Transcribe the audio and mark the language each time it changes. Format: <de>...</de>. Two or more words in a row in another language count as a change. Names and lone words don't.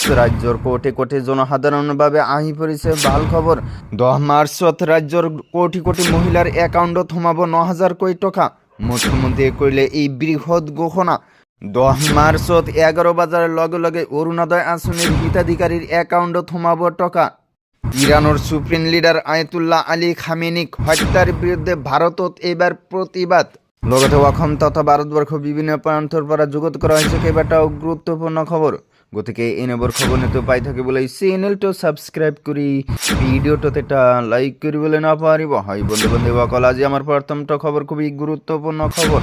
<as>ৰাজ্যৰ কোটি কোটি জনসাধাৰণৰ বাবে আহি পৰিছে ভাল খবৰ। 10 মাৰ্চত ৰাজ্যৰ কোটি কোটি মহিলাৰ একাউণ্টত সোমাব 9,000 কোটি টকা। মুখ্যমন্ত্ৰীয়ে কৰিলে এই বৃহৎ ঘোষণা। 10 মাৰ্চত 11 বজাৰ লগে লগে অৰুণোদয় আঁচনিৰ হিতাধিকাৰীৰ একাউণ্টত সোমাব টকা। ইরানোর সুপ্রিম লিডার আয়াতুল্লাহ আলী খামেনিক হত্যার বিরুদ্ধে ভারতত এবার প্রতিবাদ। লগতে অসম তথা ভারতবর্ষ বিভিন্ন প্ৰান্তৰ পৰা যুগত কৰা হৈছে কেইবাটাও গুৰুত্বপূৰ্ণ খবৰ। গতিকে এনেবোৰ খবৰ নিতৌ পাই থাকিবলৈ চেনেলটো ছাবস্ক্ৰাইব কৰি ভিডিঅ'টোত এটা লাইক কৰিবলৈ নাপাহৰিব। হয় বন্ধুসকল, আজি আমাৰ প্ৰথমটো খবৰ খুবেই গুৰুত্বপূৰ্ণ খবৰ।</as>